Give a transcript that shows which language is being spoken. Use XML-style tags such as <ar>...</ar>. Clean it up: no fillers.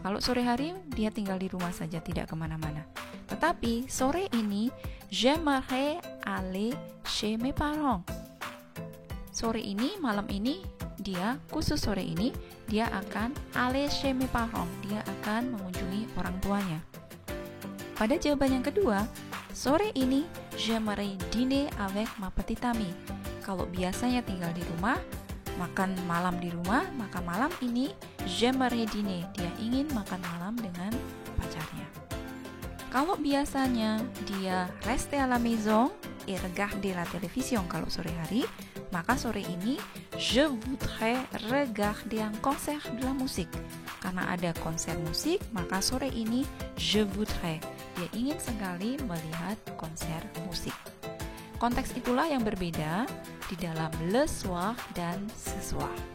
<id>Kalau sore hari dia tinggal di rumah saja, tidak kemana-mana. Tetapi sore ini, j'aimerais</id> <fr>aller chez mes parents.</fr> <id>Sore ini, malam ini, dia khusus sore ini, dia akan aller chez mes parents. Dia akan mengunjungi orang tuanya. Pada jawaban yang kedua, sore ini,</id> <fr>j'aimerais dîner avec ma petite amie.</fr> <id>Kalau biasanya tinggal di rumah, makan malam di rumah, maka malam ini,</id> <fr>j'aimerais dîner.</fr> <id>Dia ingin makan malam dengan pacarnya. Kalau biasanya dia</id> <fr>rester à la maison et regarder la télévision</fr> <id>kalau sore hari, maka sore ini</id> <fr>je voudrais regarder un concert de la musique.</fr> <id>Karena ada konser musik, maka sore ini je voudrais. Dia ingin sekali melihat konser musik. Konteks itulah yang berbeda di dalam le soir dan ce soir.</id>